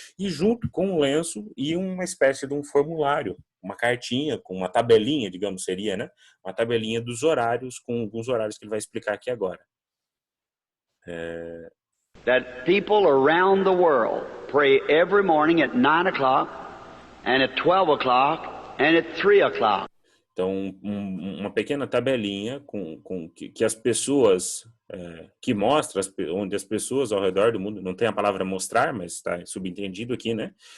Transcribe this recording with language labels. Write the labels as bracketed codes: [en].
[pt] E junto com o lenço e uma espécie de um formulário, uma cartinha com uma tabelinha, digamos, seria, né? Uma tabelinha dos horários, com alguns horários que ele vai explicar aqui agora. [en] That people around the world pray every morning at 9 o'clock and at 12 o'clock and at 3 o'clock. [pt] Então, uma pequena tabelinha que as pessoas, que mostra onde as pessoas ao redor do mundo, não tem a palavra mostrar, mas está subentendido aqui, né?